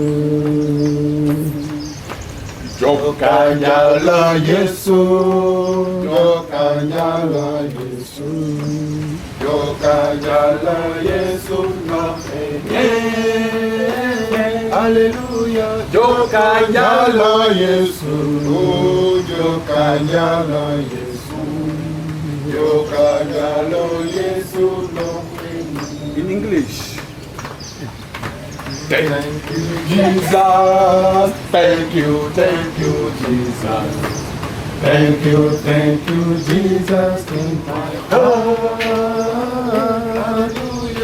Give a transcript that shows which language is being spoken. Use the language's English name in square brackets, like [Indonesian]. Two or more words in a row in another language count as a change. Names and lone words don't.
[Luo (Kenya and Tanzania)] Jokanyala Yesu, Jokanyala Yesu, Jokanyala Yesu no henu. [English] Hallelujah. [Luo (Kenya and Tanzania)] Jokanyala Yesu, Jokanyala Yesu, Jokanyala Yesu no henu. [English] In English. Thank you, Jesus. Thank you, Jesus. Thank you, Jesus. In my hallelujah.